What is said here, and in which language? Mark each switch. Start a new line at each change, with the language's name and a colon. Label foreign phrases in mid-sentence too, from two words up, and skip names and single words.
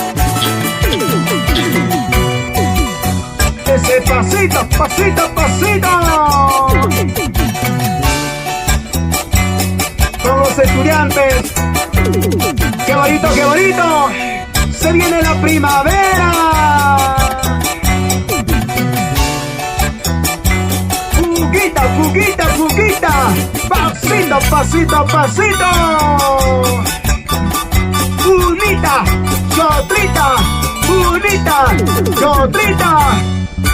Spanish: Ese pasito, pasito, pasito. Con los estudiantes. ¡Qué bonito, qué bonito! ¡Se viene la primavera! ¡Fuguita, fuguita, fuguita! ¡Pasito, pasito, pasito! ¡Unita, chotrita! ¡Unita, chotrita!